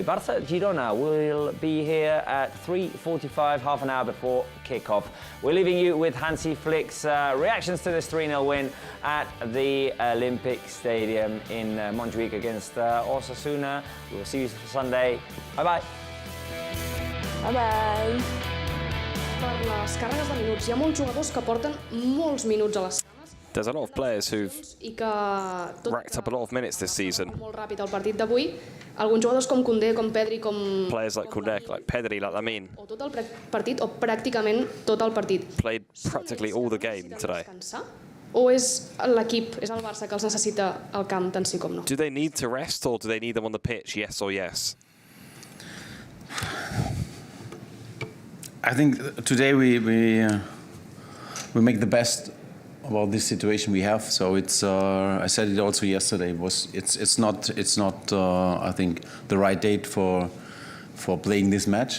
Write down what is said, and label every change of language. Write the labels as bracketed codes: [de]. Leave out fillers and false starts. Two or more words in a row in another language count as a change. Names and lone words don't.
[en] Barça Girona will be here at 3:45, half an hour before kickoff. We're leaving you with Hansi Flick's reactions to this 3-0 win at the Olympic Stadium in Montjuic against Osasuna. We'll see you Sunday. Bye-bye. Bye-bye. [ca] Per les càrregues de minuts, hi ha molts jugadors que porten molts minuts a les [en] There's a lot of players who've [ca] i que [en] racked up a lot of minutes this season. [ca] molt ràpid el partit d'avui. Alguns jugadors com Koundé, com Pedri, com [en] Players like Koundé, like Pedri, like Lamine, [ca] o tot el partit o pràcticament tot el partit. [en] played practically all the game today. [ca] O és l'equip, és el Barça que els necessita al camp tant sí com no? [en] Do they need to rest or do they need them on the pitch? Yes or yes? I think today we make the best about this situation we have. So it's I said it also yesterday. It's not I think the right date for playing this match.